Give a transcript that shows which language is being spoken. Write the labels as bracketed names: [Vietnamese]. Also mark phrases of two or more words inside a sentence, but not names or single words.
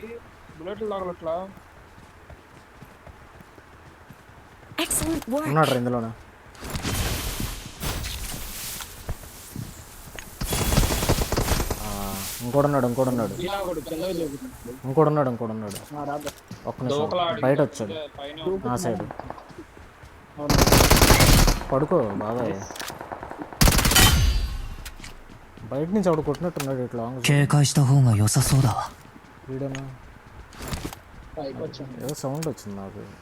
[Telugu] బుల్లెట్లు తగలట్లా. [English] Excellent work. [Telugu] ఉన్నాడు ఇందులోనే. ఇంకోడున్నాడు. ఒక్క నిమిషం బయట వచ్చాడు ఆ సైడ్. పడుకో బాబాయ్. బయట నుంచి ఆవిడ కొట్టినట్టున్నాడు ఇట్లా. [Japanese] 警戒した方が良さそうだわ。 [Telugu] వీడేనా? ఏదో సౌండ్ వచ్చింది నాకు.